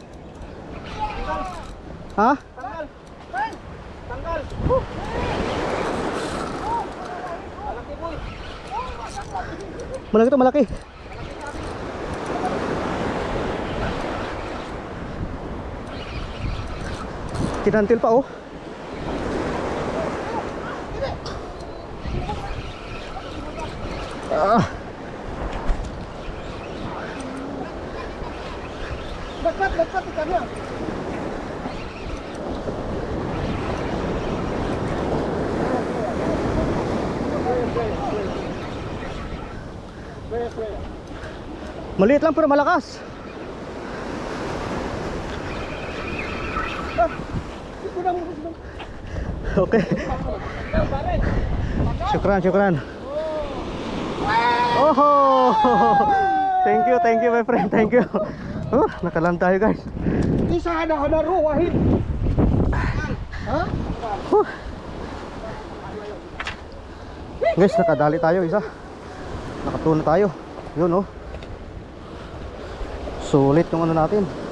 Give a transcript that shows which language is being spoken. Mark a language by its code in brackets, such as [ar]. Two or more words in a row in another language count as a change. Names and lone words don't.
[tl] Ha? Tanggal. Malaki to, malaki. Kinantil pa oh. [id] Dekat ikannya. [tl] Maliit lang pero malakas. Okay. Syukran. [en] Oh, thank you my friend, thank you. [tl] Nakaland tayo guys. Isa na ruwahin. Ha? Guys, nakadali tayo isa. Nakatuna tayo. Yun oh. Sulit yung ano natin.